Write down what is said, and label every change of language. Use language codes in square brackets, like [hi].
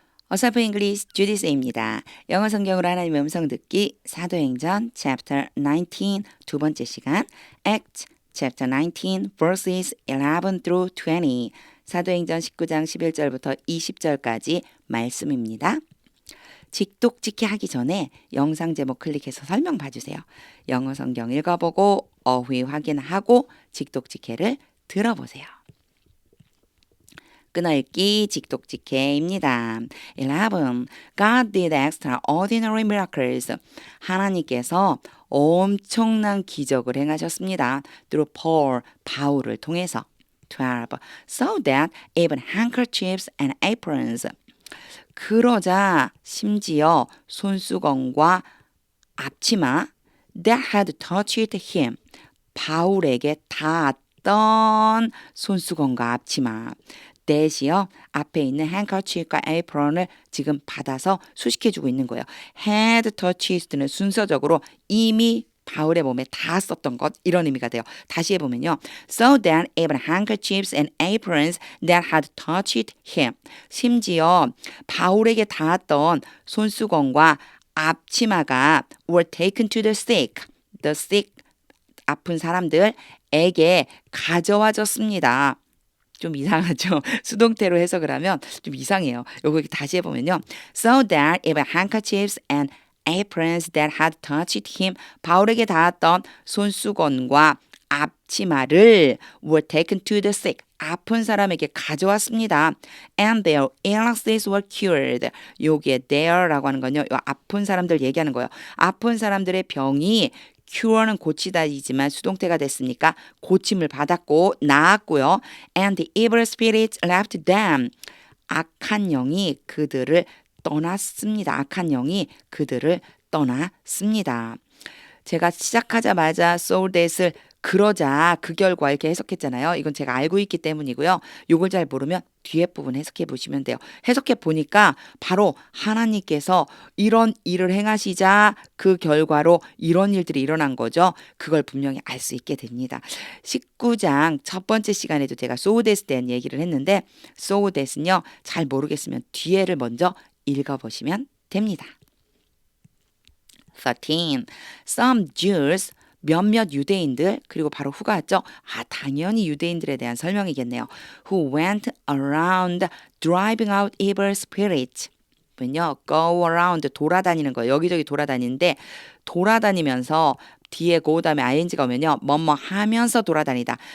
[ko] 어설픈 잉글리시 주디스입니다. 영어 성경으로 하나님의 음성 듣기 사도행전 chapter 19 두 번째 시간 [en] Acts chapter 19 verses 11 through 20 [ko] 사도행전 19장 11절부터 20절까지 말씀입니다. 직독직해 하기 전에 영상 제목 클릭해서 설명 봐주세요. 영어 성경 읽어보고 어휘 확인하고 직독직해를 들어보세요. 끊어읽기 직독직해입니다. 11. [en] God did extraordinary miracles. [ko] 하나님께서 엄청난 기적을 행하셨습니다. [en] Through Paul, [ko] 바울을 통해서. 12. [en] So that even handkerchiefs and aprons. [ko] 그러자 심지어 손수건과 앞치마 [en] that had touched him. [ko] 바울에게 닿았던 손수건과 앞치마. that이요. 앞에 있는 handkerchief과 apron을 지금 받아서 수식해주고 있는 거예요. had touched는 순서적으로 이미 바울의 몸에 닿았었던 것 이런 의미가 돼요. 다시 해보면요. [en] So that even handkerchiefs and aprons that had touched him. [ko] 심지어 바울에게 닿았던 손수건과 앞치마가 [en] were taken to the sick. The sick, [ko] 아픈 사람들에게 가져와졌습니다. 좀 이상하죠. 수동태로 해석을 하면 좀 이상해요. 요거 다시 해보면요. [en] So that even handkerchiefs and aprons that had touched him. [ko] 바울에게 닿았던 손수건과 앞치마를 [en] were taken to the sick. [ko] 아픈 사람에게 가져왔습니다. [en] And their illnesses were cured. [ko] 요게 their라고 하는 건요. 요 아픈 사람들 얘기하는 거예요. 아픈 사람들의 병이 cure는 고치다이지만 수동태가 됐으니까 고침을 받았고 나았고요. [en] And the evil spirits left them. [ko] 악한 영이 그들을 떠났습니다. 악한 영이 그들을 떠났습니다. 제가 시작하자마자 so that을 그러자 그 결과 이렇게 해석했잖아요. 이건 제가 알고 있기 때문이고요. 이걸 잘 모르면 뒤에 부분 해석해 보시면 돼요. 해석해 보니까 바로 하나님께서 이런 일을 행하시자 그 결과로 이런 일들이 일어난 거죠. 그걸 분명히 알 수 있게 됩니다. 19장 첫 번째 시간에도 제가 so that에 대한 얘기를 했는데 so that은요. 잘 모르겠으면 뒤에를 먼저 읽어보시면 됩니다. 13. Some Jews 몇몇 유대인들 그리고 바로 후가 왔죠. 당연히 유대인들에 대한 설명이겠네요. [en] Who went around driving out evil spirits. [ko] 군요. go around 돌아다니는 거예요. 여기저기 돌아다니는데 돌아다니면서 뒤에 go 다음에 ing가 오면요. 뭐뭐 하면서 돌아다니다.